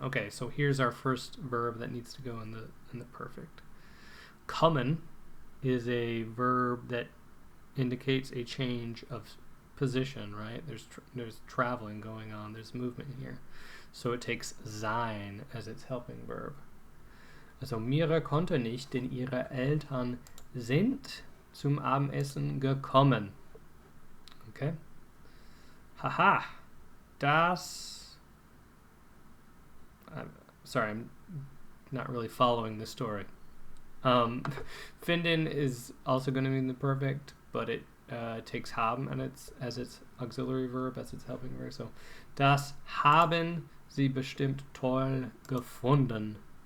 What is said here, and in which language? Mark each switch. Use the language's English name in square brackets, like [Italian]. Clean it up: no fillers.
[English] Okay, so here's our first verb that needs to go in the perfect. Kommen is a verb that indicates a change of position, right? There's traveling going on. There's movement here. So it takes sein as its helping verb. [German] Also Mira konnte nicht, denn ihre Eltern sind zum Abendessen gekommen. [English] Okay? Haha. Das... sorry, I'm not really following the story. Finden is also going to be in the perfect, but it takes haben and as its auxiliary verb, as its helping verb. [German] So, das haben sie bestimmt toll gefunden.